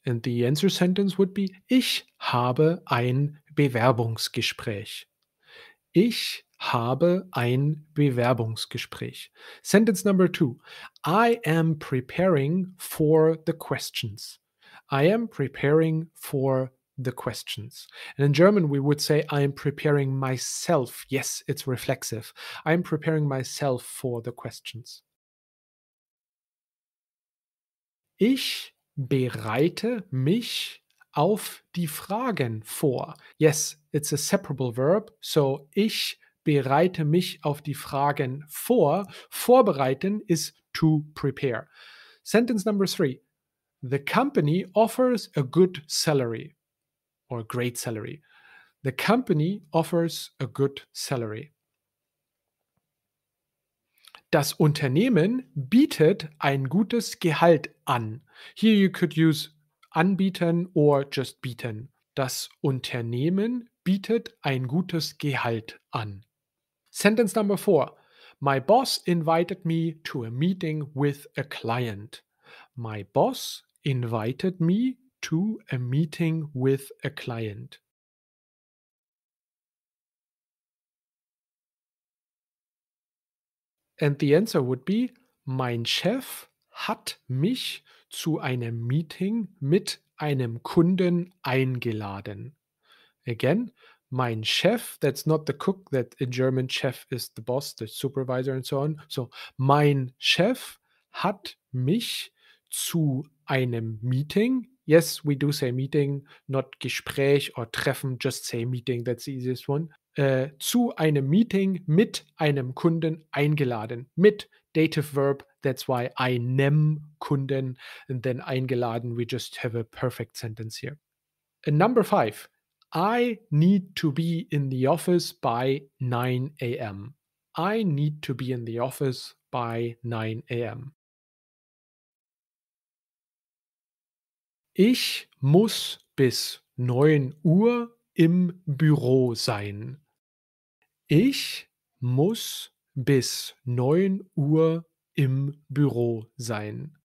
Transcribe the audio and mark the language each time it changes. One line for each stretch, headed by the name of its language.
English: And the answer sentence would be
German: Ich habe ein Bewerbungsgespräch. Ich habe ein Bewerbungsgespräch.
English: Sentence number two. I am preparing for the questions. I am preparing for the questions. And in German, we would say, I am preparing myself. Yes, it's reflexive. I am preparing myself for the questions.
German: Ich bereite mich auf die Fragen vor.
English: Yes, it's a separable verb.
German: So, ich bereite mich auf die Fragen vor.
English: Vorbereiten is to prepare. Sentence number three. The company offers a good salary or great salary. The company offers a good salary.
German: Das Unternehmen bietet ein gutes Gehalt an.
English: Here you could use anbieten or just bieten.
German: Das Unternehmen bietet ein gutes Gehalt an.
English: Sentence number four. My boss invited me to a meeting with a client. My boss invited me to a meeting with a client. And the answer would be,
German: mein Chef hat mich zu einem Meeting mit einem Kunden eingeladen.
English: Again,
German: mein Chef,
English: that's not the cook, that in German Chef is the boss, the supervisor and so on. So, mein Chef hat mich zu einem Meeting. Yes, we do say meeting, not Gespräch or Treffen, just say meeting, that's the easiest one.
German: Zu einem Meeting mit einem Kunden eingeladen.
English: Mit dative verb, that's why einem Kunden, and then eingeladen, we just have a perfect sentence here. And number five, I need to be in the office by 9 a.m. I need to be in the office by 9 a.m.
German: Ich muss bis 9 Uhr im Büro sein. Ich muss bis 9 Uhr im Büro sein.